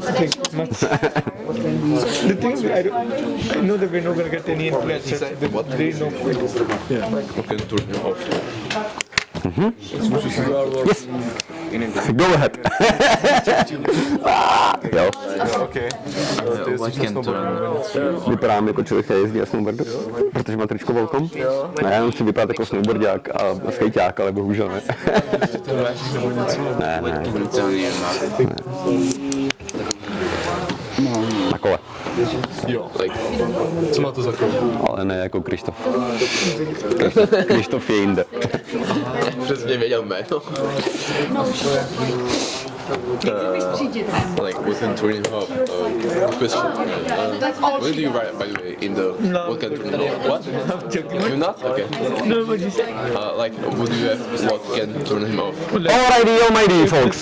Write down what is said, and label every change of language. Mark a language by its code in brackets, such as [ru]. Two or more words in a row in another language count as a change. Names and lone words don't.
[en] The thing is, I know that we're not going to get any influencers. There is no point. we can turn him off. Yes. Go ahead. [cs] Jo. [en] okay. What can turn? [cs] Vypadám jako člověk, který jezdí na snowboardu, protože má tričko velkom. A já jenom chci vypadat jako snowboardák a skejťák, ale bohužel ne. Ne. Na kole. Jo. Co má to za kolo? Ale ne jako Krištof. Krištof je jinde. Přesně věděl jméno. [en] Like we can turn him off. Question. What do you write, by the way, in the what can turn him off? What? You not? Okay. No, what you say? Like, what do you have? What can turn him off? Alrighty, folks.